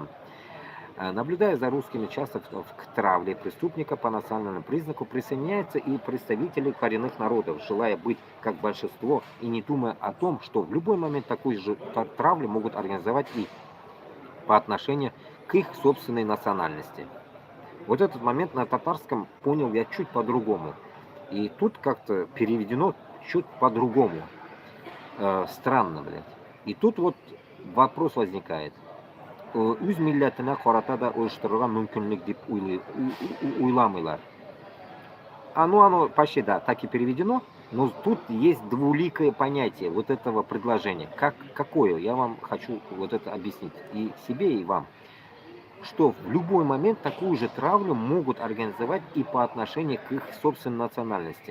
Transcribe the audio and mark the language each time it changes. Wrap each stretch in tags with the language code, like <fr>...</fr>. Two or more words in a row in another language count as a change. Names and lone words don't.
<ru>Наблюдая за русскими часто к травле преступника по национальному признаку, присоединяются и представители коренных народов, желая быть как большинство и не думая о том, что в любой момент такую же травлю могут организовать и по отношению к их собственной национальности. Вот этот момент на татарском понял я чуть по-другому. И тут как-то переведено чуть по-другому. Странно, блядь. И тут вот вопрос возникает.</ru> <tt>Үз милләтенә карата да оештырырга мөмкинлек дип уйламыйлар.</tt> <ru>Оно почти, да, так и переведено, но тут есть двуликое понятие вот этого предложения. Какое? Я вам хочу вот это объяснить и себе, и вам. Что в любой момент такую же травлю могут организовать и по отношению к их собственной национальности.</ru>